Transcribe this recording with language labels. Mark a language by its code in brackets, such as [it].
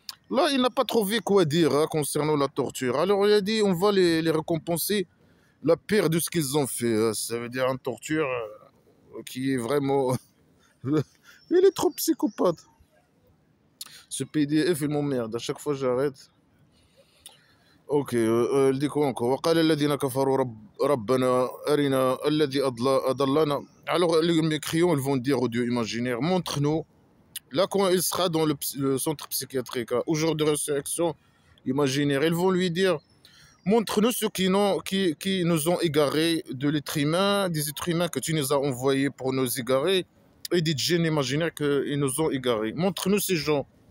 [fr] Là, il n'a pas trouvé quoi dire hein, concernant la torture. Alors, il a dit on va les récompenser la pire de ce qu'ils ont fait. Ça veut dire une torture qui est vraiment. Il est trop psychopathe. Ce PDF, il m'emmerde. À chaque fois, j'arrête. Ok, il dit quoi encore [ar] وقال الذين كفروا ربنا أرنا الذي أضلنا. [fr] Alors, les mécréants, ils vont dire au Dieu imaginaire, montre-nous, là, quand il sera dans le centre psychiatrique, hein, au jour de résurrection imaginaire, ils vont lui dire, montre-nous ceux qui nous ont égarés de l'être humain, des êtres humains que tu nous as envoyés pour nous égarer, et des djinns imaginaires qu'ils nous ont égarés. Montre-nous ces gens.